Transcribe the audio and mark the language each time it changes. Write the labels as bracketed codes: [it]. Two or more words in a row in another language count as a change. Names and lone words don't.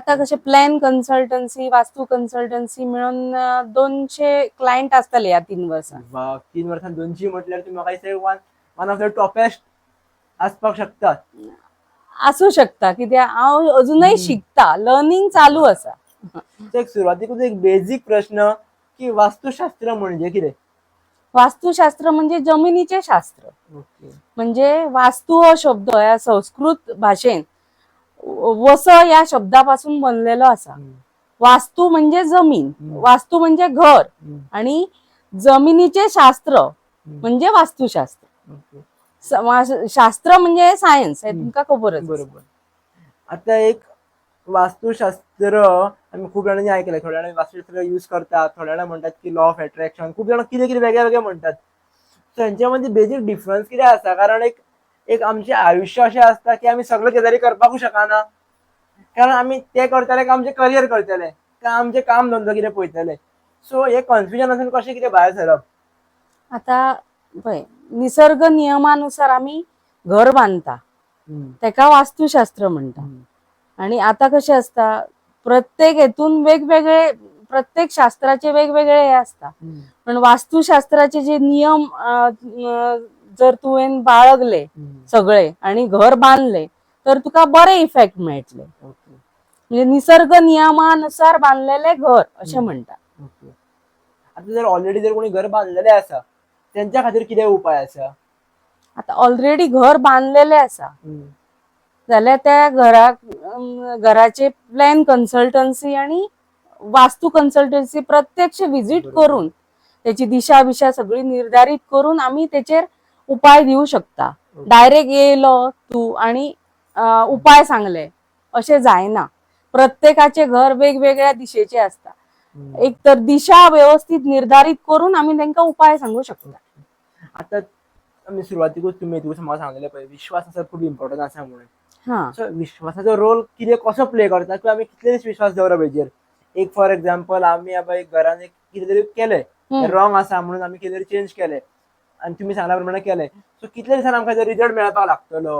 [kok] आता कशे [en] plan consultancy, [kok] वास्तू कन्सल्टन्सी मिळून 200 क्लायंट आसतले ह्या 3 वर्सां. वा, 3 वर्सांत 200 म्हटल्यार तुम्ही म्हाका दिसता [en] one of the toppest [kok] आसपाक शकता. असू शकता कित्याक हांव अजूनय शिकता, लर्निंग चालू आसा. एक सुरवातीकूच एक बेसिक प्रश्न की वास्तुशास्त्र म्हणजे कितें? वास्तुशास्त्र म्हणजे जमिनीचे शास्त्र. ओके. म्हणजे वास्तू हा शब्द या संस्कृत भाषेन वस या शब्दापासून बनलेलो असा. वास्तू म्हणजे जमीन, वास्तू म्हणजे घर आणि जमिनीचे शास्त्र म्हणजे वास्तुशास्त्र. शास्त्र म्हणजे सायन्स हे तुमका खबरच. बरोबर. [mr] आता एक वास्तुशास्त्र आम्ही खूप जणांनी ऐकलंय, थोड्या जणांनी वास्तुशास्त्र यूज करतात, थोड्या जण म्हणतात की [en] law of attraction, [mr] खूप जण किती किती वेगळे वेगळे म्हणतात. [kok] त्यांच्यामध्ये [en] basic difference [kok] किती असता? कारण एक एक आमचे आयुष्य असे असता की आम्ही सगळं गजाली करपाकू शकना, कारण आम्ही ते करतले का आमचे करियर करतले का आमचे काम धंदो कितें पळयतले. सो हे कन्फ्युजन असून कशें कितें भायर सरप? आता पळय, निसर्ग नियमानुसार आम्ही घर बांधता तेका वास्तुशास्त्र म्हणता. आणि आता कसे असता प्रत्येक हेतून वेगवेगळे, प्रत्येक शास्त्राचे वेगवेगळे हे असता. पण वास्तुशास्त्राचे जे नियम जर तुवें बाळगले सगळे आणि घर बांधले तर तुका बरे इफेक्ट मेळटले. म्हणजे निसर्ग नियमानुसार बांधलेले घर असे म्हणतात. आता जर ऑलरेडी जर कोणी घर बांधलेले असा त्यांच्या खातीर कितें उपाय आसा? आता ऑलरेडी घर बांधलेले असा जाल्यार त्या घराचे [en] plan consultancy [kok] आणि वास्तू कन्सल्टन्सी प्रत्यक्ष विजिट करून त्याची दिशा बिशा सगळी निर्धारित करून आम्ही त्याचेर उपाय देऊ शकता. डायरेक्ट येयलो तू आणि उपाय सांगले असे जायना. प्रत्येकाचे घर वेगवेगळ्या दिशेचे असता. एक तर दिशा व्यवस्थित निर्धारित करून आम्ही त्यांना उपाय सांगू शकतो. आता आम्ही सुरुवातीकूच तुम्ही म्हाका सांगलेले पळय विश्वास आसा खूप इम्पॉर्टंट आसा म्हणून. सो विश्वासाचो रोल कितें कसो प्ले करता किंवा आम्ही कितले दीस विश्वास दवरप हेजेर? एक [en] for example [kok] आम्ही एक घरान एक कितें तरी केलें रॉंग आसा म्हणून आम्ही कितें तरी चेंज केले आणि तुम्ही सांगल्या प्रमाणे केले, सो कितले दिसान आमकां रिजल्ट मेळपाक लागतलो?